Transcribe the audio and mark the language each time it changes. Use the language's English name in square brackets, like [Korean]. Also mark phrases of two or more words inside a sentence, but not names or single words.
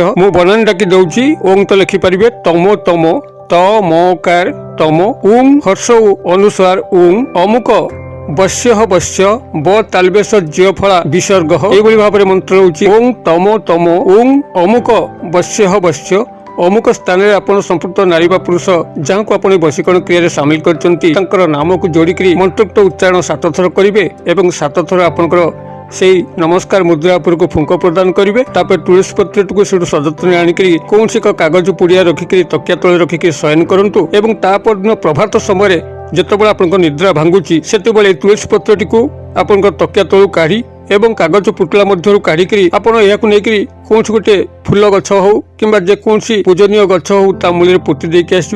[Odia] ମୁଁ ବନାନ ଡାକି ଦଉଛି, ଓଂ ତ ଲେଖିପାରିବେ ତମ ତମ ତ ମକାର ତମ, ଓଂ ହର୍ଷ ଅନୁସାର ଓଂ ଅମୁକ ବଶ୍ୟ ବଶ୍ୟ ବ ତାଲବେଶ ଜ୍ୟ ଫଳା ବିସର୍ଗ। ଏଇଭଳି ଭାବରେ ମନ୍ତ୍ର ହେଉଛି, ଓଂ ତମ ତମ ଓଂ ଅମୁକ ବଶ୍ୟ ବଶ୍ୟ। ଅମୁକ ସ୍ଥାନରେ ଆପଣ ସମ୍ପୃକ୍ତ ନାରୀ ବା ପୁରୁଷ ଯାହାକୁ ଆପଣ ବଶୀକରଣ କ୍ରିୟାରେ ସାମିଲ କରିଛନ୍ତି ତାଙ୍କର ନାମକୁ ଯୋଡ଼ିକି ମନ୍ତ୍ରୋକ୍ତ ଉଚ୍ଚାରଣ 7 ଥର କରିବେ ଏବଂ 7 ଥର ଆପଣଙ୍କର ସେଇ ନମସ୍କାର ମୁଦ୍ରା উপরକୁ ଫୁଙ୍କ ପ୍ରଦାନ କରିବେ। তাପରେ ତୁଳସୀ ପତ୍ରଟିକୁ ସେଠୁ ସଯତ୍ନରେ ଆଣିକି କୌଣସି ଏକ କାଗଜ ପୁଡ଼ିଆ ରଖିକି ତକିଆ ତଳେ ରଖିକି ଶୟନ କରନ୍ତୁ ଏବଂ ତା ପରଦିନ ପ୍ରଭାତ ସମୟରେ ଯେତେବେଳେ ଆପଣଙ୍କ ନିଦ୍ରା ଭାଙ୍ଗୁଛି ସେତେବେଳେ ତୁଳସୀ ପତ୍ରଟିକୁ ଆପଣଙ୍କ ତକିଆ ତଳୁ କାଢ଼ି ଏବଂ କାଗଜ ପୁଟୁଳା ମଧ୍ୟରୁ କାଢ଼ିକି ଆପଣ ଏହାକୁ ନେଇକି କୌଣସି ଗୋଟେ ଫୁଲ ଗଛ ହଉ କିମ୍ବା ଯେକୌଣସି ପୂଜନୀୟ ଗଛ ହଉ ତା ମୂଳରେ ପୋତି ଦେଇକି ଆସିବେ।